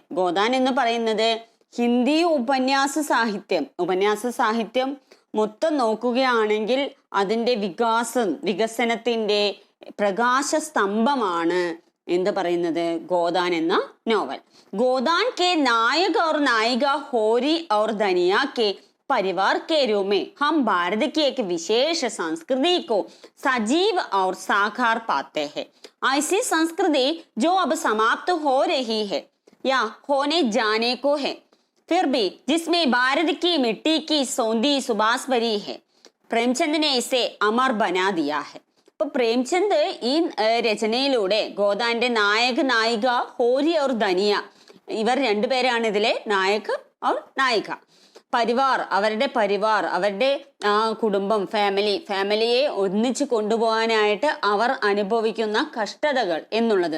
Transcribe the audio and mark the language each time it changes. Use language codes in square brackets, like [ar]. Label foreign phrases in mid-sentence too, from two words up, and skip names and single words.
[ml] ഗോദാൻ എന്ന് പറയുന്നത് ഹിന്ദി ഉപന്യാസ സാഹിത്യം മൊത്തം നോക്കുകയാണെങ്കിൽ അതിന്റെ വികസനത്തിന്റെ പ്രകാശ സ്തംഭമാണ് എന്ത് പറയുന്നത്? ഗോദാൻ എന്ന നോവൽ. [hi] ഗോദാൻ के नायक और नायिका होरी और धनिया के परिवार के रूप में हम भारत की एक विशेष संस्कृति को सजीव और साकार पाते हैं. ऐसी संस्कृति जो अब समाप्त हो रही है या होने जाने को है, फिर भी जिसमें भारत की मिट्टी की सौंधी सुबास भरी है. प्रेमचंद ने इसे अमर बना दिया है. [ml] അപ്പൊ പ്രേംചന്ദ് ഈ രചനയിലൂടെ ഗോദാന്റെ നായിക ഹോരി और ധനിയ ഇവർ രണ്ടുപേരാണ് ഇതിലെ [hi] नायक और नायिका. [ml] പരിവാർ, അവരുടെ കുടുംബം, ഫാമിലിയെ ഒന്നിച്ച് കൊണ്ടുപോകാനായിട്ട് അവർ അനുഭവിക്കുന്ന കഷ്ടതകൾ എന്നുള്ളത്.